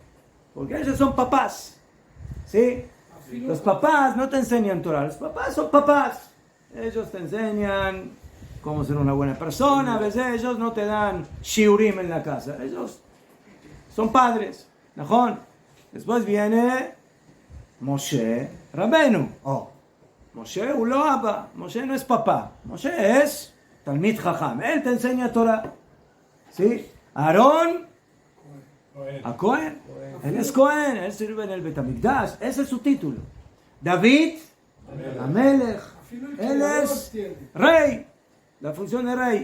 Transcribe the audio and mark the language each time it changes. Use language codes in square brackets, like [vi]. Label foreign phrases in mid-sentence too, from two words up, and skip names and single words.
[es] Porque ellos son papás. ¿Sí? Los papás no te enseñan Torah. Los papás son papás. Ellos te enseñan cómo ser una buena persona. A veces ellos no te dan shiurim en la casa. Ellos son padres. ¿No? Después viene Moshe Rabbeinu. Moshe [he] ולא אבא. [es] Moshe no es papá. Moshe es [he] תלמיד חכם. [es] Él te enseña Torah. ¿Sí? Aarón a Cohen. Él es Cohen. Él sirve en el Betamikdash. Ese es su título. David Amelech. Él es rey. La función de rey.